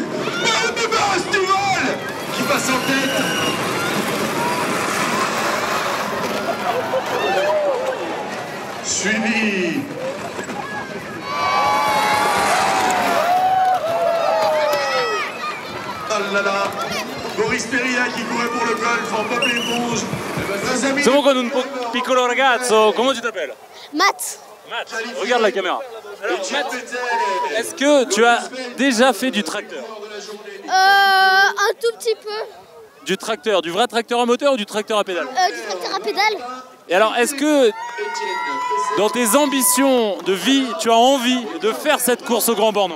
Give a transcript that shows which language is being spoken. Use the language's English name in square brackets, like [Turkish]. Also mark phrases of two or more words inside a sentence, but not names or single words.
[French] Belle de Bastival qui passe en tête. suivi oh là là, Boris Perilla qui courait pour le golf en pop éponge. [Italian] Siamo con un piccolo ragazzo, [French] comment tu t'appelles? Matt. Matt, regarde la caméra. Alors, Matt, est-ce que tu as déjà fait du tracteur? Un tout petit peu. Du tracteur, du vrai tracteur à moteur ou du tracteur à pédale? Du tracteur à pédale. Et alors, est-ce que dans tes ambitions de vie, tu as envie de faire cette course au Grand Bornand?